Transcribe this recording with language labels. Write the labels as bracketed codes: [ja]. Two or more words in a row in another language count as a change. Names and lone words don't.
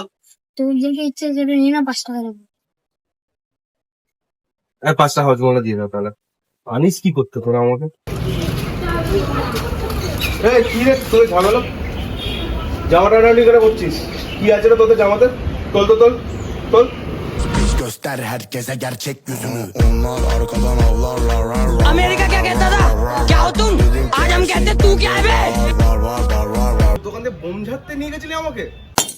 [bn] তুই যেটা ইচ্ছে সেটা নিয়ে না, 5 টাকা দেবো। 5 টাকা হজম দিয়ে দাও তাহলে। আনিস কি করতে তোরা আমাকে? এই কি রে তোর ঝামেলা? জামাটা রান্ডি করে করছিস? কি আছে রে তোদের জামাতে? তোল তো তোল তোল। [tr] Göster herkese gerçek yüzünü. Onlar arkadan avlarlar. [hi] अमेरिका क्या कहता था? क्या हो तुम? आज हम कहते तू क्या है बे? [bn] দোকান থেকে বোম ঝাড়তে নিয়ে গেছিলি আমাকে?